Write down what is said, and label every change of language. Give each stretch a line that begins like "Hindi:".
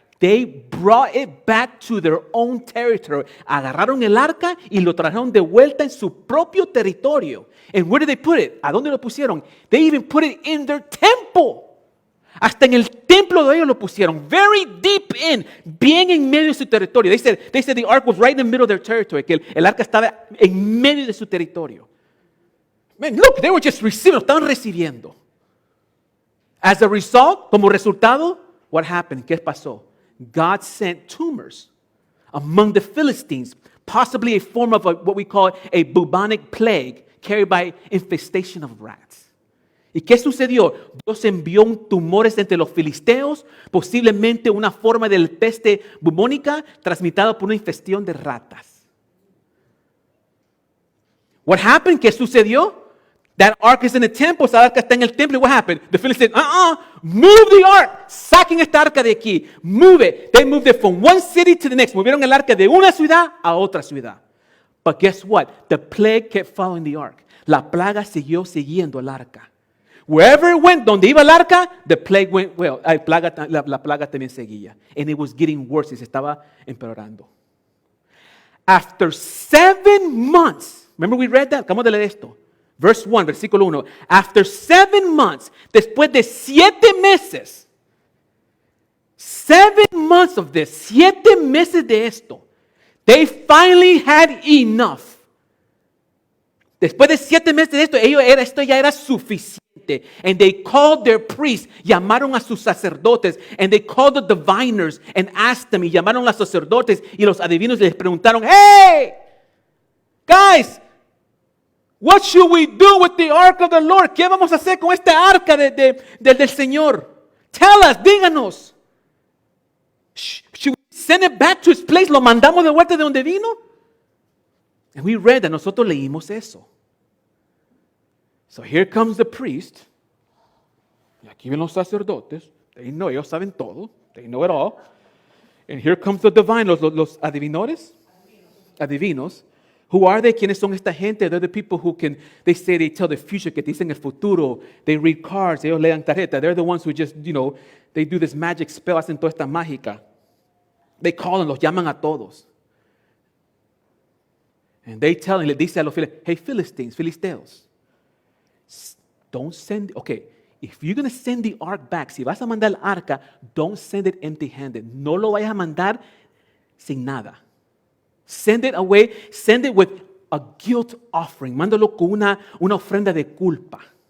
English: They brought it back to their own territory.
Spanish: Agarraron el arca y lo trajeron de vuelta en su propio territorio.
English: And where did they put it?
Spanish: ¿A dónde lo pusieron?
English: They even put it in their temple.
Spanish: Hasta en el templo de ellos lo pusieron.
English: Very deep in.
Spanish: Bien en medio de su territorio.
English: They said the ark was right in the middle of their territory.
Spanish: Que el arca estaba en medio de su territorio.
English: Man, look, they were just receiving.
Spanish: Lo estaban recibiendo.
English: As a result,
Spanish: como resultado,
English: what happened?
Spanish: ¿Qué pasó?
English: God sent tumors among the Philistines, possibly a form of what we call a bubonic plague carried by infestation of rats.
Spanish: ¿Y qué sucedió? Dios envió tumores entre los filisteos, posiblemente una forma de peste bubónica transmitida por una infestación de ratas.
English: What happened?
Spanish: ¿Qué sucedió?
English: That ark is in the temple,
Spanish: esa arca está en el templo.
English: What happened? The Philistines, move the ark.
Spanish: Saquen esta arca de aquí.
English: Move it. They moved it from one city to the next.
Spanish: Movieron el arca de una ciudad a otra ciudad.
English: But guess what? The plague kept following the ark.
Spanish: La plaga siguió siguiendo el arca.
English: Wherever it went,
Spanish: donde iba el arca,
English: the plague went,
Spanish: la plaga también seguía.
English: And it was getting worse,
Spanish: y se estaba empeorando.
English: After 7 months, remember we read that?
Spanish: Acabamos de leer esto.
English: Verse 1,
Spanish: versículo 1.
English: After 7 months,
Spanish: después de 7 meses,
English: 7 months of this,
Spanish: 7 meses de esto,
English: they finally had enough.
Spanish: Después de 7 meses de esto, esto ya era suficiente.
English: And they called their priests,
Spanish: llamaron a sus sacerdotes,
English: and they called the diviners and asked them,
Spanish: y llamaron a los sacerdotes y los adivinos y les preguntaron,
English: hey, guys, what should we do with the ark of the Lord?
Spanish: ¿Qué vamos a hacer con esta arca del Señor?
English: Tell us,
Spanish: díganos.
English: Should we send it back to its place?
Spanish: ¿Lo mandamos de vuelta de donde vino?
English: And we read that,
Spanish: nosotros leímos eso.
English: So here comes the priest.
Spanish: Y aquí ven los sacerdotes.
English: They know,
Spanish: ellos saben todo.
English: They know it all. And here comes the divine,
Spanish: los adivinores. Adivinos.
English: Who are they?
Spanish: ¿Quiénes son esta gente?
English: They're the people who can, they say they tell the future,
Spanish: que dicen el futuro.
English: They read cards,
Spanish: ellos leen tarjeta.
English: They're the ones who just, they do this magic spell,
Spanish: hacen toda esta mágica.
English: They call them,
Spanish: los llaman a todos.
English: And they tell,
Spanish: y le dice a los filisteos,
English: hey Philistines, Filisteos, don't send, okay, if you're going to send the ark back,
Spanish: si vas a mandar el arca,
English: don't send it empty-handed.
Spanish: No lo vayas a mandar sin nada.
English: Send it away, send it with a guilt offering.
Spanish: Mándalo con una ofrenda de culpa.